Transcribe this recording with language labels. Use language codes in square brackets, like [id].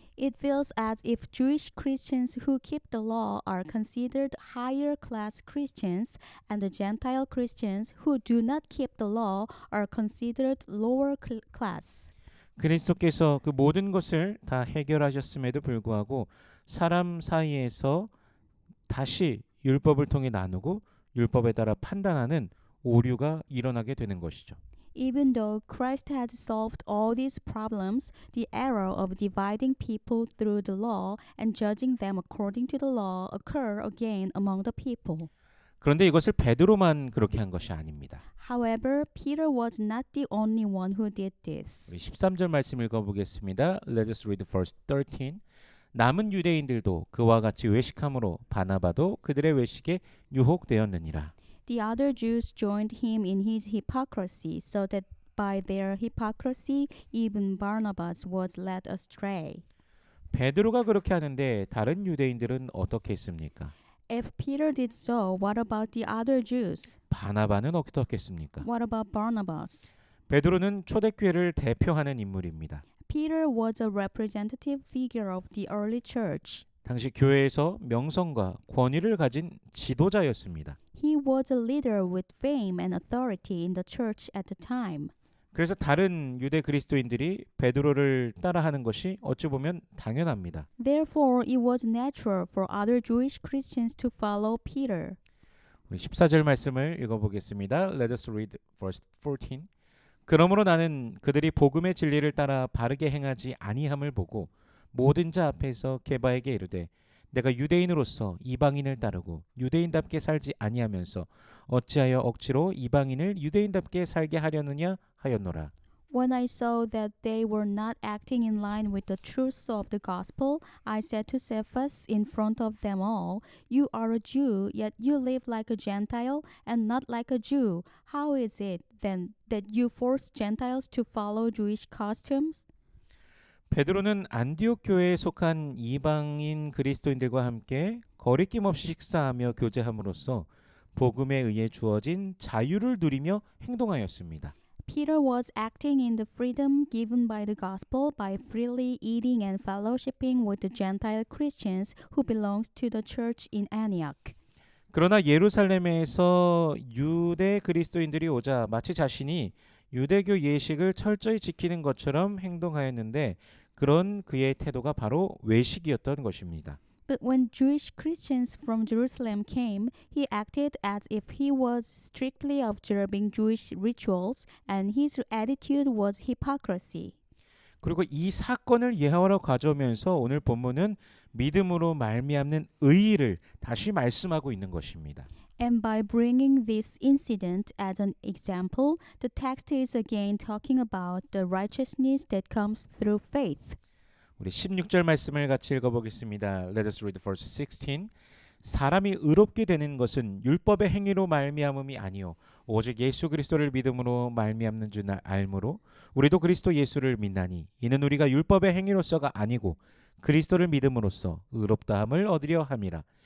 [en] It feels as if Jewish Christians who keep the law are considered higher class Christians, and the Gentile Christians who do not keep the law are considered lower class. [ko] 그리스도께서 그 모든 것을 다 해결하셨음에도 불구하고 사람 사이에서 다시 율법을 통해 나누고 율법에 따라 판단하는 오류가 일어나게 되는 것이죠. [en] Even though Christ had solved all these problems, the error of dividing people through the law and judging them according to the law occur again among the people. [ko] 그런데 이것을 베드로만 그렇게 한 것이 아닙니다. [en] However, Peter was not the only one who did this. [ko] 우리 13절 말씀 읽어보겠습니다. [en] Let us read verse 13. [ko] 남은 유대인들도 그와 같이 외식함으로 바나바도 그들의 외식에 유혹되었느니라. [en] The other Jews joined him in his hypocrisy, so that by their hypocrisy even Barnabas was led astray. [ko] 베드로가 그렇게 하는데 다른 유대인들은 어떻게 했습니까? [en] If Peter did so, what about the other Jews? [ko] 바나바는 어떻게 했습니까? [en] What about Barnabas? [ko] 베드로는 초대교회를 대표하는 인물입니다. [en] Peter was a representative figure of the early church. [ko] 당시 교회에서 명성과 권위를 가진 지도자였습니다. [en] He was a leader with fame and authority in the church at the time. [ko] 그래서 다른 유대 그리스도인들이 베드로를 따라하는 것이 어찌 보면 당연합니다. [en] Therefore, it was natural for other Jewish Christians to follow Peter. [ko] 우리 14절 말씀을 읽어보겠습니다. [en] Let us read verse 14. [ko] 그러므로 나는 그들이 복음의 진리를 따라 바르게 행하지 아니함을 보고 모든 자 앞에서 게바에게 이르되 내가 유대인으로서 이방인을 따르고 유대인답게 살지 아니하면서 어찌하여 억지로 이방인을 유대인답게 살게 하려느냐 하였노라. [en] When I saw that they were not acting in line with the truths of the gospel, I said to Cephas in front of them all, "You are a Jew, yet you live like a Gentile and not like a Jew. How is it then that you force Gentiles to follow Jewish customs?" [ko] 베드로는 안디옥 교회에 속한 이방인 그리스도인들과 함께 거리낌 없이 식사하며 교제함으로써 복음에 의해 주어진 자유를 누리며 행동하였습니다. [en] Peter was acting in the freedom given by the gospel by freely eating and fellowshipping with the Gentile Christians who belonged to the church in Antioch. [ko] 그러나 예루살렘에서 유대 그리스도인들이 오자 마치 자신이 유대교 예식을 철저히 지키는 것처럼 행동하였는데 그런 그의 태도가 바로 외식이었던 것입니다. [en] But when Jewish Christians from Jerusalem came, he acted as if he was strictly observing Jewish rituals, and his attitude was hypocrisy. [ko] 그리고 이 사건을 예화로 가져오면서 오늘 본문은 믿음으로 말미암는 의의를 다시 말씀하고 있는 것입니다. [en] And by bringing this incident as an example, the text is again talking about the righteousness that comes through faith. [ko] 우리 16절 말씀을 같이 읽어보겠습니다. [en] Let us read verse 16. [ko] 사람이 의롭게 되는 것은 율법의 행위로 말미암음이 아니요 오직 예수 그리스도를 믿음으로 말미암는 줄 알므로 우리도 그리스도 예수를 믿나니 이는 우리가 율법의 행위로서가 아니고 그리스도를 믿음으로써 의롭다함을 얻으려 함이라.